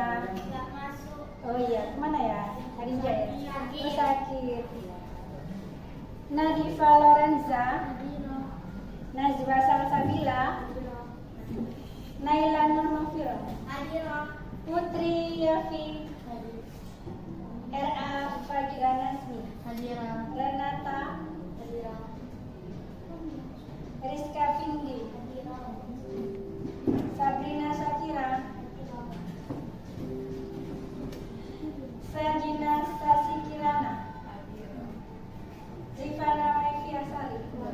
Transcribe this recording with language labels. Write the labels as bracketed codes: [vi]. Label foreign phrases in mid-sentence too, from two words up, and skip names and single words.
[id] Oh iya, kemana ya? Hadijah ya? Sakit. Nadifa Lorenza, Najwa Salsabila, Naila Nurmafira, Putri Yafi, R.A. Fadila Nasmi, Renata, Rizka Findi, Sabrina Syakira, Sajina Stasi Kirana, Rifana Mevi Asali.